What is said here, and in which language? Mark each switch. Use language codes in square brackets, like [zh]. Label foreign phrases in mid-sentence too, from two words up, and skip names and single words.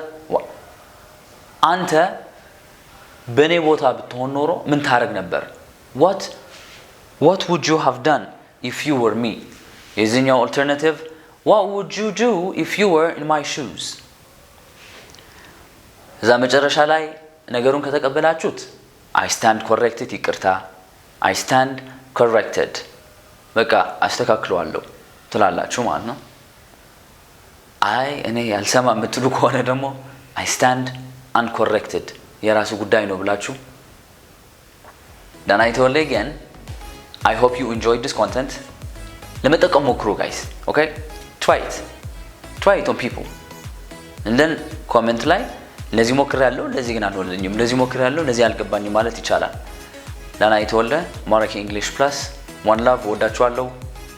[am] አንተ በኔ ቦታ ብትሆን ኖሮ ምን ታረግ ነበር [en] what would you have done if you were me [am] የዚህኛው alternative [en] what would you do if you were in my shoes [am] እዛ መጨረሻ ላይ ነገሩን ከተቀበላችሁት [en] I stand corrected [am] ይቅርታ [en] I stand corrected [am] በቃ አስተካክለዋለሁ ትላላችሁ ማለት ነው አይ እኔ ያልሰማ የምትሉ ከሆነ ደግሞ [en] I stand uncorrected [am] የራሱ ጉዳይ ነው ብላችሁ [en] then I told again I hope you enjoyed this content [am] ለመጠቀም ሞክሩ [en] guys okay try it on people and then comment [am] ላይ ለዚህ ሞክራለሁ ለዚህ ግን አልሆነልኝም ለዚህ ሞክራለሁ ለዚህ አልገባኝም ማለት ይቻላል [en] then I told [am] ማራኪ English Plus [en] one love [am] ወዳችኋለሁ